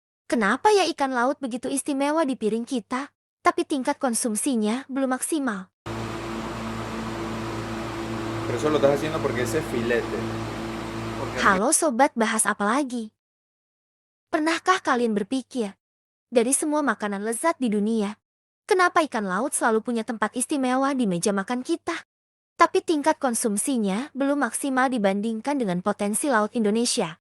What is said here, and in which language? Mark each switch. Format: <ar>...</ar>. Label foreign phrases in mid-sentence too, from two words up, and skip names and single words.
<id>Kenapa ya ikan laut begitu istimewa di piring kita, tapi tingkat konsumsinya belum maksimal?</id> <es>Pero eso lo estás haciendo porque ese es filete. Porque al</es> <id>Halo sobat, bahas apa lagi? Pernahkah kalian berpikir, dari semua makanan lezat di dunia, kenapa ikan laut selalu punya tempat istimewa di meja makan kita? Tapi tingkat konsumsinya belum maksimal dibandingkan dengan potensi laut Indonesia.</id>